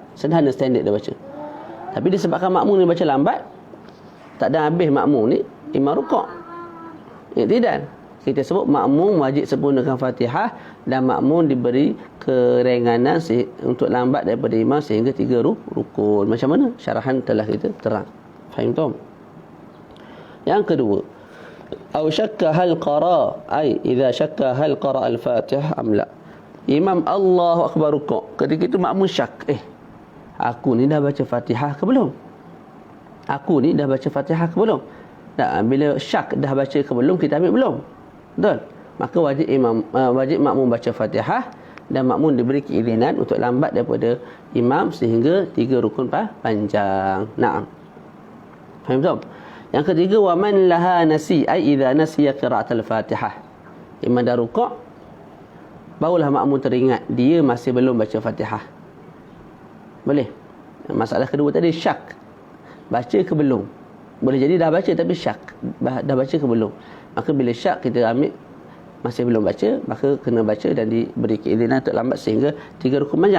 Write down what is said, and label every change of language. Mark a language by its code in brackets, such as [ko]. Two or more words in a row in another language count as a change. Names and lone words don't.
[ms] Sederhana standard dia baca. Tapi disebabkan makmum ni baca lambat, tak ada habis makmum ni, imam rukuk. Tidak. Kita sebut makmum wajib sempurnakan Fatihah dan makmum diberi keringanan untuk lambat daripada imam sehingga 3 rukun. Macam mana? Syarahan telah kita terang. Faham tak? Yang kedua, [ar] أو شك هل قرأ أي إذا شك هل قرأ الفاتحة أم لا. [ms] Imam [ar] الله أكبر [ms] rukuk. Ketika itu makmum syak, aku ni dah baca Fatihah ke belum? Aku ni dah baca Fatihah ke belum? Tak, bila syak dah baca ke belum, kita ambil belum. Betul? Maka wajib makmum baca Fatihah dan makmum diberi keizinan untuk lambat daripada imam sehingga 3 rukun panjang. Naam. Faham tak? Yang ketiga, [ar] ومن لها ناسي أي إذا نسي قراءة الفاتحة. [ms] Imam dah rukuk, barulah makmum teringat dia masih belum baca Fatihah. Boleh? Masalah kedua tadi syak. Baca ke belum? Boleh jadi dah baca tapi syak. Dah baca ke belum? Maka bila syak kita ambil masih belum baca, maka kena baca dan diberi keizinan untuk lambat sehingga 3 rukun panjang.